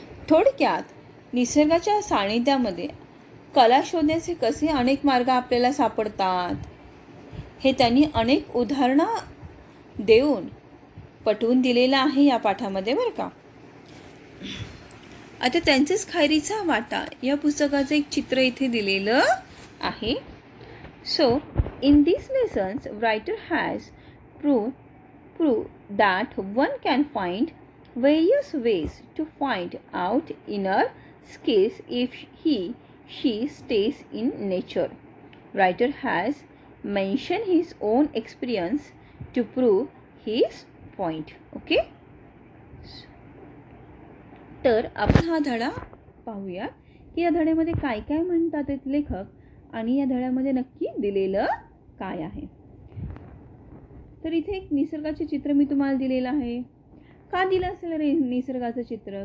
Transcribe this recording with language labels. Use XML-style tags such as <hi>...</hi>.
<mr>थोडक्यात निसर्गाच्या सानिध्यामध्ये कला शोधण्याचे कसे अनेक मार्ग आपल्याला सापडतात हे त्यांनी अनेक उदाहरणं देऊन पटवून दिलेलं आहे या पाठामध्ये बरं का. आता त्यांचेच खैरीचा वाटा या पुस्तकाचं एक चित्र इथे दिलेलं आहे.</mr> <en>So in these lessons writer has proved that one can find various ways to find out inner skills if she stays in nature. Writer has mentioned his own experience to prove his point. Okay.</en> <mr>तर आपण हा धडा पाहूया की या धड्यामध्ये काय काय म्हणतात आहेत लेखक आणि या धड्यामध्ये नक्की दिलेलं काय आहे. तर इथे एक निसर्गाचे चित्र मी तुम्हाला दिलेलं आहे. का दिलं असेल रे निसर्गाचं चित्र?</mr>